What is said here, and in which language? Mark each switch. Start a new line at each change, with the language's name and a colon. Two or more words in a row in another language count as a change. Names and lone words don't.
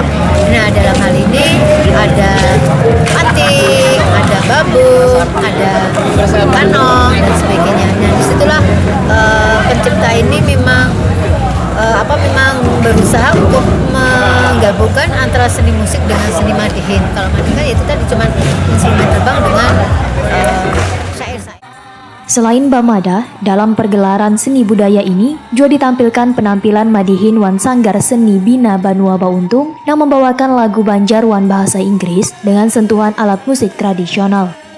Indonesian: Nah, dalam hal ini ada batik, ada babuk, ada kanong dan sebagainya. Nah, disitulah pencipta ini memang berusaha untuk menggabungkan antara seni musik dengan seni Madihin. Kalau Madihin kan itu tadi cuma instrumen terbang dengan syair-syair. Selain Bamadah, dalam pergelaran seni budaya ini juga ditampilkan penampilan Madihin wan Sanggar Seni Bina Banua Bauntung yang membawakan lagu Banjar wan bahasa Inggris dengan sentuhan alat musik tradisional.